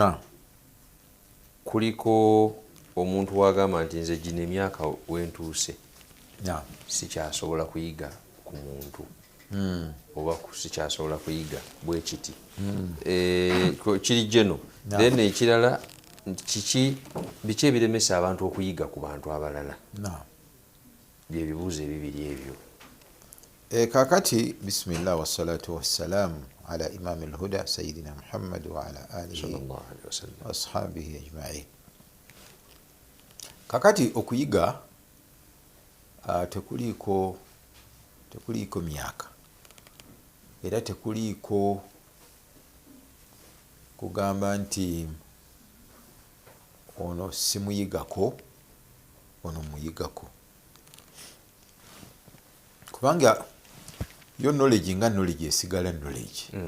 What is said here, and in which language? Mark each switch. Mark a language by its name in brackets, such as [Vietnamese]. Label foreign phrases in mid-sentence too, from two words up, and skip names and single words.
[Ganda] kuliko omuntu wagamba nti nze gino emyaka wentuuse sikyasobola kuyiga ku muntu oba sikyasobola kuyiga bwe kiti kiri geno then ekirala biki ebiremesa abantu okuyiga ku bantu abalala byebibuuzo ebibiri ebyo [Arabic] kakati بسم الله والصلاة والسلام على إمام الهدى سيدنا محمد وعلى آله وأصحابه أجمعين. [Ganda] Kakati okuyiga tekuliko myaka era tekuliko kugamba nti ono simuyigako ono muyigako, kubanga yo knowledge nga knowledge esigala knowledge.